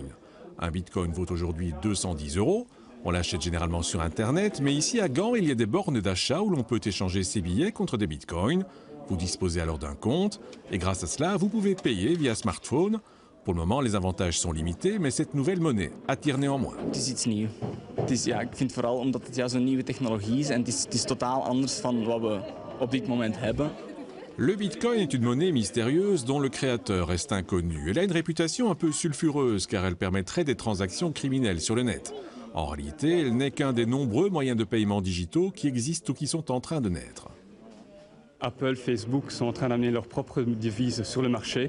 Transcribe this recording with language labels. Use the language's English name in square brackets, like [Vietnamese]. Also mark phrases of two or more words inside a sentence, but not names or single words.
[French] Un bitcoin vaut aujourd'hui 210 €. On l'achète généralement sur Internet, mais ici à Gand, il y a des bornes d'achat où l'on peut échanger ses billets contre des bitcoins. Vous disposez alors d'un compte et grâce à cela, vous pouvez payer via smartphone. Pour le moment, les avantages sont limités, mais cette nouvelle monnaie attire néanmoins. [Dutch] Het is iets nieuws. Ik vind vooral omdat het zo'n nieuwe technologie is en het is totaal anders van wat we op dit moment hebben. [French] Le bitcoin est une monnaie mystérieuse dont le créateur reste inconnu. Elle a une réputation un peu sulfureuse car elle permettrait des transactions criminelles sur le net. En réalité, elle n'est qu'un des nombreux moyens de paiement digitaux qui existent ou qui sont en train de naître. Apple, Facebook sont en train d'amener leurs propres devises sur le marché.